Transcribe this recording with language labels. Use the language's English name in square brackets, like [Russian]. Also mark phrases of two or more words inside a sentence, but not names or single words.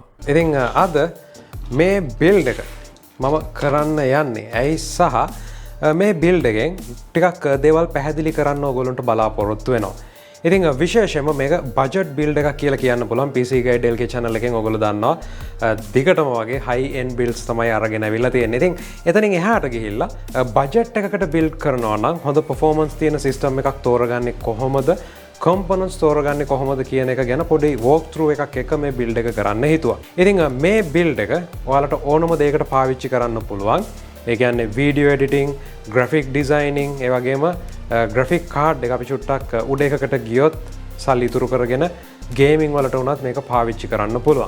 [Sinhala] ඉතින් අද මේ බිල්ඩ් එක මම කරන්න යන්නේ ඇයි සහ මේ බිල්ඩ් එකෙන් ටිකක් දේවල් පැහැදිලි කරන්න ඕගොල්ලන්ට බලාපොරොත්තු වෙනවා. ඉතින් විශේෂයෙන්ම මේක බජට් බිල්ඩ් එකක් කියලා කියන්න පුළුවන්. PC Guide LK channel එකෙන් ඔයගොල්ලෝ දන්නවා දිගටම වගේ [English] high end builds [Sinhala] තමයි අරගෙන අවිල්ලා තියෙන්නේ. ඉතින් එතනින් එහාට ගිහිල්ලා බජට් එකකට බිල්ඩ් කරනවා නම් හොඳ performance තියෙන system එකක් තෝරගන්නේ කොහොමද? components තෝරගන්නේ කොහොමද කියන එක ගැන පොඩි [English] walk through [Sinhala] එකක් එක මේ බිල්ඩ් එක කරන්න හිතුවා. ඉතින් මේ බිල්ඩ් එක ඔයාලට ඕනම දෙයකට පාවිච්චි කරන්න පුළුවන්. ඒ කියන්නේ වීඩියෝ එඩිටිං, ග්‍රැෆික් ඩිසයිනිං, ඒ වගේම ග්‍රැෆික් කාඩ් එක අපි චුට්ටක් උඩ එකකට ගියොත් සල්ලි ඉතුරු කරගෙන ගේමින් වලට උනත් මේක පාවිච්චි කරන්න පුළුවන්.